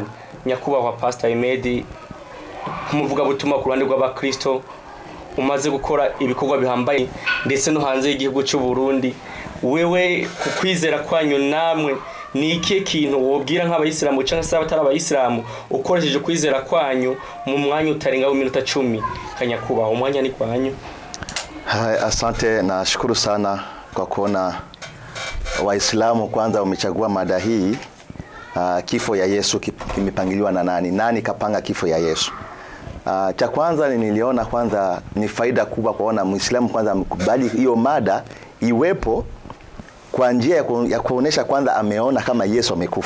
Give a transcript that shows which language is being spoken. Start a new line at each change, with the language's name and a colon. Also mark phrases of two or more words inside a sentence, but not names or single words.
Rundi: Nyakubahwa Pastor Emedi umuvuga butuma ku ruhande rw'abakristo umaze gukora ibikorwa bihambaye ndetse no hanze y'igihugu cy'u Burundi, wewe kukwizera kwanyu namwe ni iki kintu wobwira nk'abayisilamu cyangwa se abatari abayisilamu ukoresheje kwizera kwanyu mu mwanya utarenga minota 10? Kanyakubaho umwanya ni kwanyu.
Swahili: Asante na shukuru sana kwa kuona Waislamu kwanza wamechagua mada hii. Kifo ya Yesu kimepangiliwa na nani? Nani kapanga kifo ya Yesu? Cha kwanza niliona kwanza ni faida kubwa kuona Muislamu kwanza amekubali hiyo mada iwepo kwa njia ya kuonesha kwanza ameona kama Yesu amekufa.